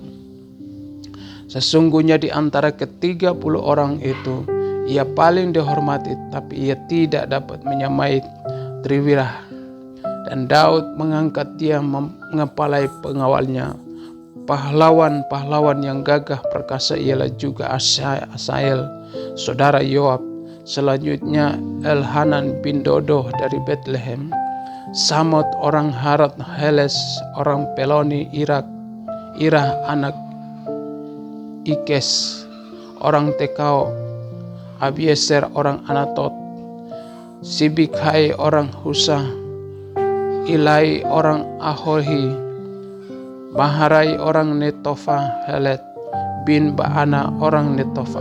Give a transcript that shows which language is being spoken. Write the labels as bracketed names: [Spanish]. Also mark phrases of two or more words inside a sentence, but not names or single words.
[Indonesian] Sesungguhnya di antara ke-30 orang itu, ia paling dihormati, tapi ia tidak dapat menyamai Triwira. Dan Daud mengangkat dia mengepalai pengawalnya. Pahlawan-pahlawan yang gagah perkasa ialah juga Asael, saudara Yoab. Selanjutnya Elhanan bin Dodo dari Bethlehem. Samot orang Harat, Heles orang Peloni, Irah anak Ikes orang Tekao, Abieser orang Anatot, Sibikai orang Husa, Ilai orang Ahohi, Maharai orang Netofa, Helet bin Baana orang Netofa,